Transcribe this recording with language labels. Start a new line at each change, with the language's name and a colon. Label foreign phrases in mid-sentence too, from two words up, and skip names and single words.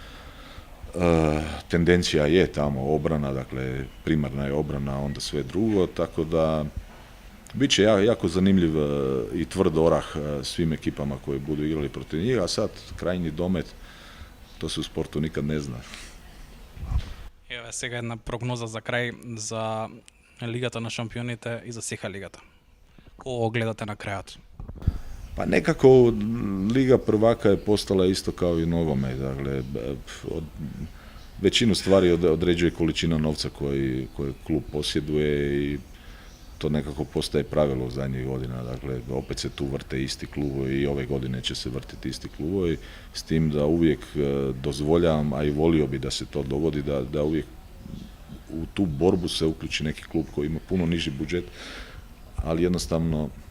Croatian: Tendencija je tamo obrana, dakle primarna je obrana, onda sve drugo, tako da bit će jako zanimljiv i tvrd orah svim ekipama koje budu igrali protiv njih, a sad krajnji domet, to se u sportu nikad ne zna.
Macedonian: Еве сега една прогноза за крај за Лигата на шампионите и за Сеха лигата. Кого гледате на крајот?
Croatian: Pa nekako Liga prvaka je postala isto kao i nogomet, dakle većinu stvari određuje količina novca koji klub posjeduje i to nekako postaje pravilo u zadnjih godina, dakle opet se tu vrte isti klubovi i ove godine će se vrtiti isti klubovi, s tim da uvijek dozvoljavam, a i volio bi da se to dogodi, da uvijek u tu borbu se uključi neki klub koji ima puno niži budžet, ali jednostavno